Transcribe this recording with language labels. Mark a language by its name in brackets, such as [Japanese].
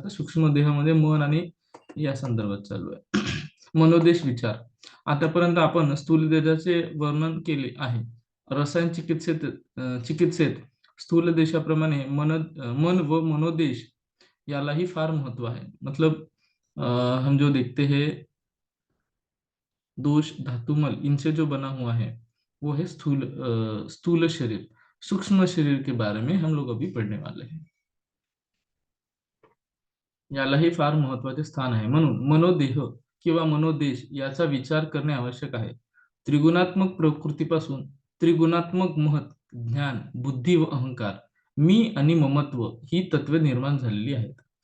[Marathi] तर सूक्ष्म देह म्हणजे मन आणि या संदर्भात चालू आहे. मनोदेश विचार. आतापर्यंत आपण स्थूल देहाचे वर्णन केले आहे. रसायन चिकित्सेत स्थूल देशाप्रमाणे मन व मनोदेश यालाही फार महत्व आहे. [Hindi] मतलब हम जो देखते हैं दोष, धातु, मल इनसे जो बना हुआ है वो है स्थूल शरीर. सूक्ष्म शरीर के बारे में हम लोग अभी पढ़ने वाले हैं. [Marathi] यालाही फार महत्वाचे स्थान आहे. म्हणून मनोदेह किंवा मनोदेश याचा विचार करणे आवश्यक आहे. त्रिगुणात्मक प्रकृतीपासून त्रिगुणात्मक महत, ज्ञान, बुद्धी व अहंकार, मी आणि ममत्व ही तत्वे निर्माण झालेली आहेत.